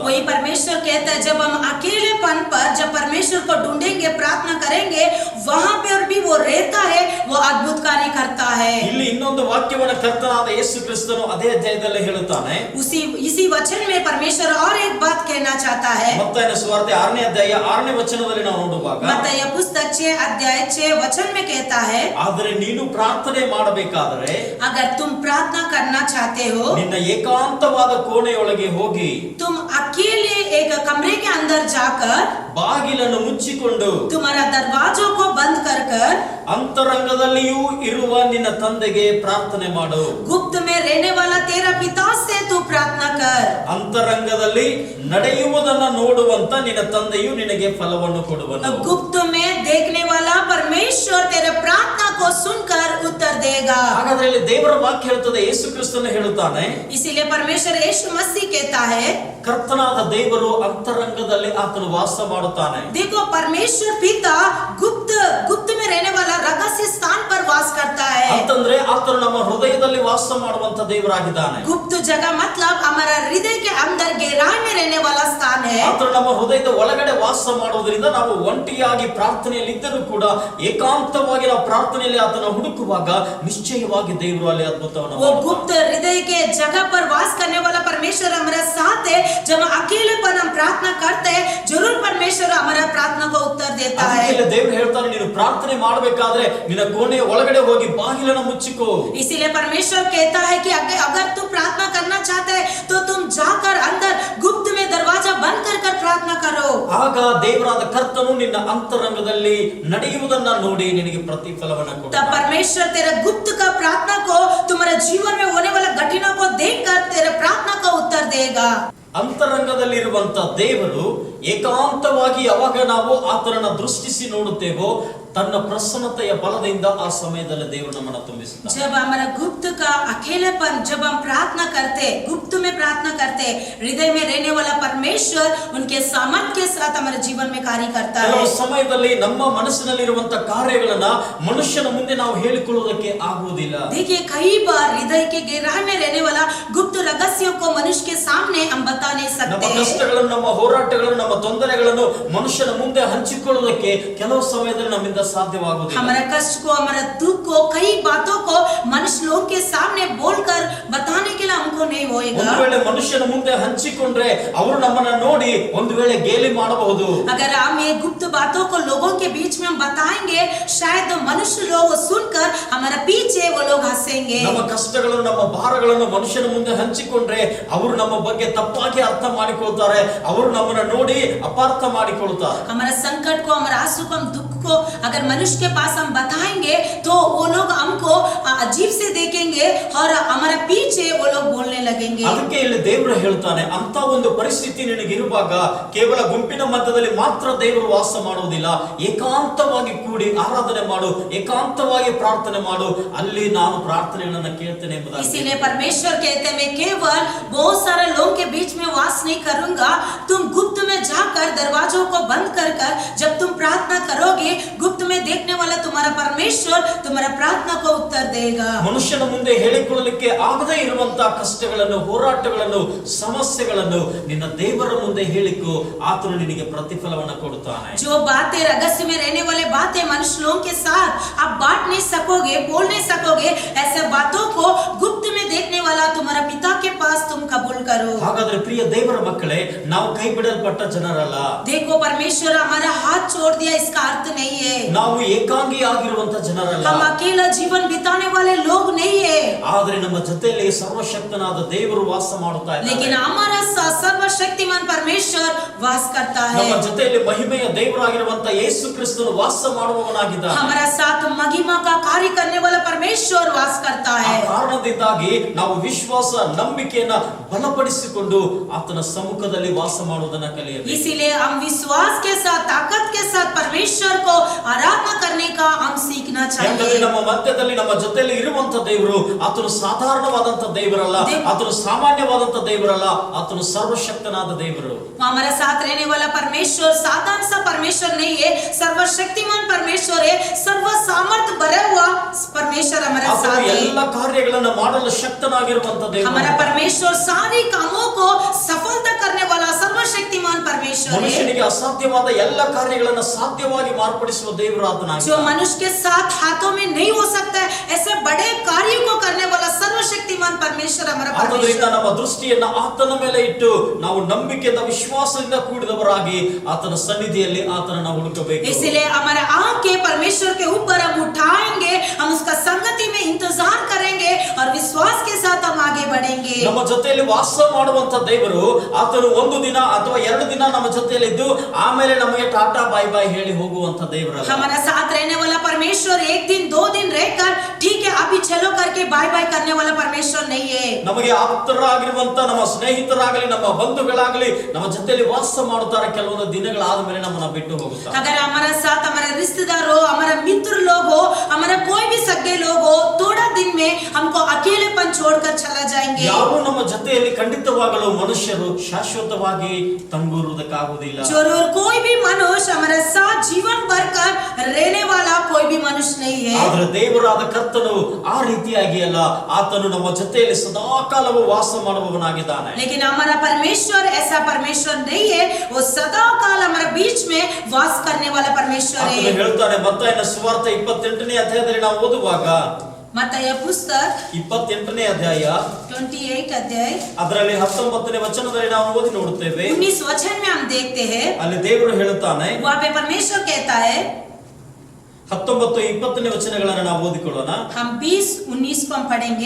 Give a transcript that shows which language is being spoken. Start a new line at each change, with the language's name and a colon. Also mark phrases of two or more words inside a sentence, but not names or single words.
Hindi: वही परमेश्वर कहता है, जब हम अकेलेपन पर जब परमेश्वर को ढूंढेंगे, प्रार्थना करेंगे, वहां पर भी वो रहता है, वो अद्भुत कार्य करता है.
Kannada: ಇಲ್ಲಿ ಇನ್ನೊಂದು ವಾಕ್ಯವನ್ನು ಕರ್ತನಾದ ಯೇಸು ಕ್ರಿಸ್ತನು ಅದೇ ಅಧ್ಯಾಯದಲ್ಲಿ ಹೇಳುತ್ತಾನೆ.
Hindi: इसी वचन में परमेश्वर और एक बात कहना चाहता है.
Kannada: ಮತ್ತಾಯನ ಸುವಾರ್ತೆ 6ನೇ ಅಧ್ಯಾಯ 6ನೇ ವಚನದಲ್ಲಿ ನಾವು ನೋಡುವಾಗ,
Hindi: मत्तई पुस्तक 6 अध्याय 6 वचन में कहता है,
Kannada: ಆದರೆ ನೀನು ಪ್ರಾರ್ಥನೆ ಮಾಡಬೇಕಾದರೆ
Hindi: अगर तुम प्रार्थना करना चाहते हो,
Kannada: ನಿನ್ನ ಏಕಾಂತವಾದ ಕೋಣೆಯೊಳಗೆ ಹೋಗಿ
Hindi: तुम अकेले एक कमरे के अंदर जाकर
Kannada: ಬಾಗಿಲನ್ನು ಮುಚ್ಚಿಕೊಂಡು
Hindi: तुम्हारा दरवाजों को बंद कर कर
Kannada: ಅಂತರಂಗದಲ್ಲಿಯೂ ಇರುವ ನಿನ್ನ ತಂದೆಗೆ ಪ್ರಾರ್ಥನೆ ಮಾಡು.
Hindi: गुप्त में रहने वाला तेरा पिता से तू प्रार्थना कर.
Kannada: ಅಂತರಂಗದಲ್ಲಿ ನಡೆಯುವುದನ್ನ ನೋಡುವಂತ ನಿನ್ನ ತಂದೆಯು ನಿನಗೆ ಫಲವನ್ನು ಕೊಡುವನು.
Hindi: गुप्त में देखने वाला परमेश्वर तेरे प्रार्थना को सुनकर उत्तर देगा.
Kannada: ಹಾಗಾದ್ರೆ ಇಲ್ಲಿ ದೇವರ ವಾಕ್ಯ ಹೇಳುತ್ತದೆ, ಯೇಸು ಕ್ರಿಸ್ತನು ಹೇಳುತ್ತಾನೆ,
Hindi: इसीलिए परमेश्वर यीशु मसीह कहता है,
Kannada: ಕರ್ತನಾದ ದೇವರು ಅಂತರಂಗದಲ್ಲಿ ಆತನು ವಾಸ ಮಾಡುತ್ತಾನೆ.
Hindi: देखो परमेश्वर पिता गुप्त में रहने वाला रहस्य स्थान पर वास करता है.
Kannada: ಅಂತಂದ್ರೆ ಆತನು ನಮ್ಮ ಹೃದಯದಲ್ಲಿ ವಾಸ ಮಾಡುವಂತ ದೇವರಾಗಿದ್ದಾನೆ.
Hindi: गुप्त जगह मतलब हमारा हृदय के अंदर गहराई में रहने वाला स्थान है.
Kannada: ಆತನು ನಮ್ಮ ಹೃದಯದ ಒಳಗಡೆ ವಾಸ ಮಾಡುವುದರಿಂದ ನಾವು ಒಂಟಿಯಾಗಿ ಪ್ರಾರ್ಥನೆಯಲ್ಲಿದ್ದರೂ ಕೂಡ ಏಕಾಂತವಾಗಿ ನಾವು ಪ್ರಾರ್ಥನೆಯಲ್ಲಿ ಆತನ ಹುಡುಕುವಾಗ ನಿಶ್ಚಯವಾಗಿ ದೇವರು ಅಲ್ಲಿ ಅದ್ಭುತವನ್ನು
Hindi: वो गुप्त हृदय के जगह पर वास करने वाला परमेश्वर हमारे साथ है. जब अकेलेपन हम प्रार्थना करते हैं, जरूर परमेश्वर हमारा प्रार्थना को उत्तर देता है.
Kannada: ದೇವರು ಹೇಳ್ತಾನೆ, ನೀನು ಪ್ರಾರ್ಥನೆ ಮಾಡಬೇಕಾದ್ರೆ ನಿನ್ನ ಕೋಣೆಯ ಒಳಗಡೆ ಹೋಗಿ ಬಾಗಿಲನ್ನು ಮುಚ್ಚಿಕೋ.
Hindi: इसीलिए परमेश्वर कहता है कि अगर तुम प्रार्थना करना चाहते हैं तो तुम जाकर अंदर गुप्त में दरवाजा बंद कर प्रार्थना करो.
Kannada: ಆಗ ದೇವರಾದ ಕರ್ತನು ನಿನ್ನ ಅಂತರಂಗದಲ್ಲಿ ನಡೆಯುವುದನ್ನ ನೋಡಿ ನಿನಗೆ ಪ್ರತಿಫಲವನ್ನು
Hindi: तब
Kannada: ಕೊಡುತ್ತಾನೆ.
Hindi: परमेश्वर तेरे गुप्त का प्रार्थना को, तुम्हारे जीवन में होने वाला घटना को देखकर तेरे प्रार्थना का उत्तर देगा.
Kannada: ಅಂತರಂಗದಲ್ಲಿರುವಂತ ದೇವರು ಏಕಾಂತವಾಗಿ ಯಾವಾಗ ನಾವು ಆತನನ್ನ ದೃಷ್ಟಿಸಿ ನೋಡುತ್ತೇವೋ, ತನ್ನ ಪ್ರಸನ್ನತೆಯ ಬಲದಿಂದ ಆ ಸಮಯದಲ್ಲಿ ದೇವರು ನಮ್ಮನ್ನು ತುಂಬಿಸುತ್ತಾನೆ.
Hindi: जब हमारा गुप्त का अकेलेपन, जब हम प्रार्थना करते, गुप्त में प्रार्थना करते, हृदय में रहने वाला परमेश्वर उनके सामर्थ के साथ हमारे जीवन में कार्य करता है.
Kannada: ಕೆಲವು ಸಮಯದಲ್ಲಿ ನಮ್ಮ ಮನಸ್ಸಿನಲ್ಲಿರುವಂತ ಕಾರ್ಯಗಳನ್ನ ಮನುಷ್ಯನ ಮುಂದೆ ನಾವು ಹೇಳಿಕೊಳ್ಳುವುದಕ್ಕೆ ಆಗುವುದಿಲ್ಲ.
Hindi: देखिए, कई बार हृदय के गहराई में रहने वाला गुप्त रहस्यों को मनुष्य के सामने हम बता नहीं
Kannada: ನಮ್ಮ
Hindi: सकते.
Kannada: ಕಷ್ಟಗಳನ್ನು, ನಮ್ಮ ಹೋರಾಟಗಳನ್ನು, ನಮ್ಮ ತೊಂದರೆಗಳನ್ನು ಮನುಷ್ಯನ ಮುಂದೆ ಹಂಚಿಕೊಳ್ಳುವುದಕ್ಕೆ ಕೆಲವು ಸಮಯದಲ್ಲಿ ನಮ್ಮಿಂದ ಸಾಧ್ಯವಾಗುವುದಿಲ್ಲ.
Hindi: हमारा कष्ट को, हमारा दुख को, कई बातों को मनुष्य लोग के सामने बोलकर बताने के लिए हमको नहीं होएगा.
Kannada: ಒಂದು ವೇಳೆ ಮನುಷ್ಯನ ಮುಂದೆ ಹಂಚಿಕೊಂಡ್ರೆ ಅವರು ನಮ್ಮನ್ನ ನೋಡಿ ಒಂದು ವೇಳೆ ಗೇಲಿ ಮಾಡಬಹುದು.
Hindi: अगर हम ये गुप्त बातों को लोगों के बीच में हम बताएंगे, शायद मनुष्य लोग सुनकर हमारे पीछे वो लोग हंसेंगे.
Kannada: ನಮ್ಮ ಕಷ್ಟಗಳನ್ನು, ನಮ್ಮ ಭಾರಗಳನ್ನು ಮನುಷ್ಯನ ಮುಂದೆ ಹಂಚಿಕೊಂಡ್ರೆ ಅವರು ನಮ್ಮ ಬಗ್ಗೆ ತಪ್ಪಾಗಿ ಅರ್ಥ ಮಾಡಿಕೊಳ್ತಾರೆ, ಅವರು ನಮ್ಮನ್ನ ನೋಡಿ ಅಪಾರ್ಥ ಮಾಡಿಕೊಳ್ತಾರೆ.
Hindi: हमारा संकट को, हमारा आंसू को, हम दुख को अगर मनुष्य के पास हम बताएंगे तो वो लोग हमको अजीब से देखेंगे और हमारे पीछे वो लोग बोलने लगेंगे.
Kannada: ಅದಕ್ಕೆ ಇಲ್ಲಿ ದೇವರು ಹೇಳ್ತಾನೆ, ಅಂತ ಒಂದು ಪರಿಸ್ಥಿತಿ ನಿನಗೆ ಇರುವಾಗ ಕೇವಲ ಗುಂಪಿನ ಮಧ್ಯದಲ್ಲಿ ಮಾತ್ರ ದೇವರು ವಾಸ ಮಾಡುವುದಿಲ್ಲ, ಏಕಾಂತವಾಗಿ ಕೂಡಿ ಆರಾಧನೆ ಮಾಡು, ಏಕಾಂತವಾಗಿ ಪ್ರಾರ್ಥನೆ ಮಾಡು, ಅಲ್ಲಿ ನಾನು ಪ್ರಾರ್ಥನೆಗಳನ್ನು ಕೇಳ್ತೇನೆ ಎಂಬುದಾಗಿ.
Hindi: इसीलिए परमेश्वर कहते हैं, मैं केवल बहुत सारे लोगों के बीच में वास नहीं करूंगा, तुम गुप्त में जाकर दरवाजों को बंद कर जब तुम प्रार्थना करोगे, गुप्त में देखने वाला तुम्हारा परमेश्वर तुम्हारा प्रार्थना को उत्तर देगा।
Kannada: ಮನುಷ್ಯನ ಮುಂದೆ ಹೇಳಿಕೊಳ್ಳಲಿಕ್ಕೆ ಆಗದೇ ಇರುವಂತಹ ಕಷ್ಟಗಳನ್ನು, ಹೋರಾಟಗಳನ್ನು, ಸಮಸ್ಯೆಗಳನ್ನು ನಿನ್ನ ದೇವರ ಮುಂದೆ ಹೇಳಿಕೊ, ಆತನು ನಿನಗೆ ಪ್ರತಿಫಲವನ್ನು ಕೊಡುತ್ತಾನೆ.
Hindi: जो बातें रहस्य में रहने वाले बातें मनुष्य लोगों के साथ आप बांट नहीं सकोगे, बोल नहीं सकोगे, ऐसे बातों को गुप्त में देखने वाला तुम्हारा पिता के पास तुम कबूल करो।
Kannada: ಹಾಗಾದ್ರೆ ಪ್ರಿಯ ದೇವರ ಮಕ್ಕಳೇ, ನಾವು ಕೈ ಬಿಡಲ್ಪಟ್ಟ ಜನರಲ್ಲ.
Hindi: देखो परमेश्वर हमारा हाथ छोड़ दिया इसका अर्थ नहीं है।
Kannada: ನಾವು ಏಕಾಂಗಿ ಆಗಿರುವಂತ ಜನರಲ್ಲ.
Hindi: हम अकेला जीवन बिताने वाले लोग नहीं है।
Kannada: ಆದ್ರೆ ನಮ್ಮ ಜೊತೆಯಲ್ಲಿ ಸರ್ವಶಕ್ತನಾದ ದೇವರು ವಾಸ ಮಾಡುತ್ತಾ ಇದ್ದಾನೆ.
Hindi: लेकिन हमारा साथ सर्वशक्तिमान परमेश्वर वास करता है।
Kannada: ನಮ್ಮ ಜೊತೆಯಲ್ಲಿ ಮಹಿಮೆಯ ದೇವರಾಗಿರುವಂತ ಯೇಸು ಕ್ರಿಸ್ತನು ವಾಸ ಮಾಡುವವನಾಗಿದ್ದಾನೆ.
Hindi: हमारा साथ महिमा का कार्य करने वाला परमेश्वर वास करता
Kannada: ಆ
Hindi: है।
Kannada: ಕಾರಣದಿಂದಾಗಿ ನಾವು ವಿಶ್ವಾಸ, ನಂಬಿಕೆಯನ್ನ ಬಲಪಡಿಸಿಕೊಂಡು ಆತನ ಸಮ್ಮುಖದಲ್ಲಿ ವಾಸ ಮಾಡುವುದನ್ನ ಕಲಿಯಬೇಕು.
Hindi: इसीलिए हम विश्वास के साथ, ताकत के साथ परमेश्वर को आराधना करने का हम सीखना
Kannada: ಯಾಕಂದ್ರೆ
Hindi: चाहिए।
Kannada: ನಮ್ಮ ಮಧ್ಯದಲ್ಲಿ, ನಮ್ಮ ಜೊತೆಯಲ್ಲಿ ಇರುವಂತ ದೇವರು ಆತನು ಸಾಧಾರಣವಾದಂತ ದೇವರಲ್ಲ, ಆತನು ಸಾಮಾನ್ಯವಾದಂತ ದೇವರಲ್ಲ, ಆತನು ಸರ್ವಶಕ್ತನಾದ ದೇವರು.
Hindi: हमारे साथ रहने वाला परमेश्वर साधारण सा परमेश्वर नहीं है, सर्वशक्तिमान परमेश्वर है, सर्व सामर्थ भरा हुआ परमेश्वर हमारे
Kannada: ಆತನು
Hindi: साथ है।
Kannada: ಎಲ್ಲ ಕಾರ್ಯಗಳನ್ನು ಮಾಡಲು ಶಕ್ತನಾಗಿರುವಂತ ದೇವರು.
Hindi: हमारा परमेश्वर सारे कामों को सफलता करने वाला सर्वशक्तिमान परमेश्वर है।
Kannada: ಮನುಷ್ಯನಿಗೆ ಅಸಾಧ್ಯವಾದ ಎಲ್ಲ ಕಾರ್ಯಗಳನ್ನು ಸಾಧ್ಯವಾಗಿ ಮಾರ್ಪಡಿಸುವ ದೇವರು
Hindi: जो
Kannada: ಆತನಾಗಿದ್ದಾನೆ.
Hindi: मनुष्य के साथ हाथों में नहीं हो सकता है, ऐसे बड़े कार्यों को करने वाला सर्वशक्तिमान परमेश्वर हमारा
Kannada: ಆದ್ದರಿಂದ
Hindi: परमेश्वर।
Kannada: ನಮ್ಮ ದೃಷ್ಟಿಯನ್ನ ಆತನ ಮೇಲೆ ಇಟ್ಟು ನಾವು ನಂಬಿಕೆಯಿಂದ, ವಿಶ್ವಾಸದಿಂದ ಕೂಡಿದವರಾಗಿ ಆತನ ಸನ್ನಿಧಿಯಲ್ಲಿ ಆತನನ್ನು ಹುಡುಕಬೇಕು.
Hindi: इसलिए हमारे आँख के परमेश्वर के ऊपर हम उठाएंगे, हम उसका संगति में इंतजार करेंगे और विश्वास के साथ हम आगे बढ़ेंगे।
Kannada: ನಮ್ಮ ಜೊತೆಯಲ್ಲಿ ವಾಸ ಮಾಡುವಂತ ದೇವರು ಆತನು ಒಂದು ದಿನ ಅಥವಾ ಎರಡು ದಿನ ನಮ್ಮ ಜೊತೆಯಲ್ಲಿ ಇದ್ದು ಆಮೇಲೆ ನಮಗೆ ಟಾಟಾ
English: bye bye
Kannada: ಹೇಳಿ ಹೋಗುವಂತ ದೇವರಲ್ಲ.
Hindi: हमारा साथ रहने वाला परमेश्वर एक दिन दो दिन रहकर ठीक है अभी चलो करके
English: bye bye
Hindi: करने वाला परमेश्वर नहीं है।
Kannada: ನಮಗೆ ಆಪ್ತರಾಗಿರುವಂತ ನಮ್ಮ ಸ್ನೇಹಿತರಾಗಲಿ, ನಮ್ಮ ಬಂಧುಗಳಾಗಲಿ ನಮ್ಮ ಜೊತೆಯಲ್ಲಿ ವಾಸ ಮಾಡುತ್ತಾರೆ, ಕೆಲವೊಂದು ದಿನಗಳಾದ ಮೇಲೆ ನಮ್ಮನ್ನ ಬಿಟ್ಟು ಹೋಗುತ್ತಾರೆ.
Hindi: अगर हमारा साथ हमारा रिश्तेदार हो, हमारा मित्र लोग हो, हमारा कोई भी सगे लोग हो, थोड़ा दिन में हमको अकेलेपन छोड़कर चला जाएंगे।
Kannada: ಯಾರು ನಮ್ಮ ಜೊತೆಯಲ್ಲಿ ಖಂಡಿತವಾಗಲು ಮನುಷ್ಯರು ಶಾಶ್ವತವಾಗಿ ತಂಗುರುವುದಕ್ಕಾಗುವುದಿಲ್ಲ.
Hindi: जरूर कोई भी मनुष्य हमारे साथ जीवन भर कर रहने वाला कोई भी मनुष्य नहीं है।
Kannada: ಆದ್ರೆ ದೇವರಾದ ಕರ್ತನು ಆ ರೀತಿಯಾಗಿ ಅಲ್ಲ, ಆತನು ನಮ್ಮ ಜೊತೆಯಲ್ಲಿ ಸದಾಕಾಲವೂ ವಾಸ ಮಾಡುವವನಾಗಿದ್ದಾನೆ.
Hindi: लेकिन हमारा परमेश्वर ऐसा परमेश्वर नहीं है, वो सदा काल हमारे बीच में वास करने वाला परमेश्वर
Kannada: ಆತನು
Hindi: है।
Kannada: ಹೇಳ್ತಾನೆ ಮತ್ತಾಯನ ಸುವಾರ್ತೆ 28ನೇ ಅಧ್ಯಾಯದಲ್ಲಿ ನಾವು ಓದುವಾಗ,
Hindi: मत्तय पुस्तक
Kannada: 28ನೇ ಅಧ್ಯಾಯ
Hindi: 28 अध्याय
Kannada: ಅದರಲ್ಲಿ 19ನೇ ವಚನದಲ್ಲಿ ನಾವು ಓದಿ ನೋಡುತ್ತೇವೆ.
Hindi: 19 वचन में हम देखते हैं,
Kannada: ಅಲ್ಲಿ ದೇವರು ಹೇಳುತ್ತಾನೆ,
Hindi: वहाँ पे परमेश्वर कहता है,
Kannada: 19-20ನೇ ವಚನಗಳನ್ನು ನಾವು ಓದಿಕೊಳ್ಳೋಣ.
Hindi: हम 20-19 को हम पढ़ेंगे।